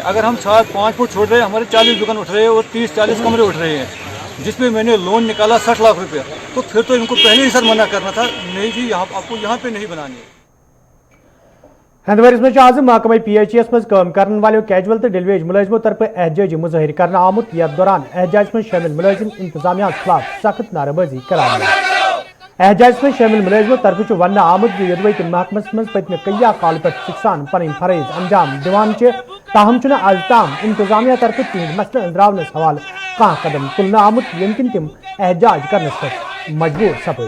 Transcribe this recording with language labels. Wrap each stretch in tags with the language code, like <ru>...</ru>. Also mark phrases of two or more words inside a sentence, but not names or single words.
<hi>अगर हम 5 फुट छोड़ रहे हैं, हमारे 40 दुकान उठ रहे हैं और 30-40 कमरे उठ रहे हैं, जिसमें मैंने लोन निकाला 60 लाख रुपया। तो फिर तो इनको पहले ही सर मना करना था, नहीं जी यहाँ आपको यहाँ पे नहीं बनानी है।</hi> <ks>हंदवारिस में आज महकमा PHS मज काम करने वाले कैजुअल तो डिलीवरी मुलाजिमों तरफ एहतजाजी मुजाहिर करना आमुत, यथ दौरान एहतजाज में शामिल मुलाजिम इंतजामिया खिलाफ सख्त नारेबाजी करार। एहतजाज में शामिल मुलाजिमों तरफ वन आमुत यदवई महकमस मज पत्मे कई काल पे सिकसान पन फरज अंजाम दिवान ताहम आज ताम इंतजामिया तरफ तिहद मसले अंद्रावनस हवाल कह कदम तुलन आमुत यमकिन तिम एहतजाज करनस पे मजबूर सपद।</ks>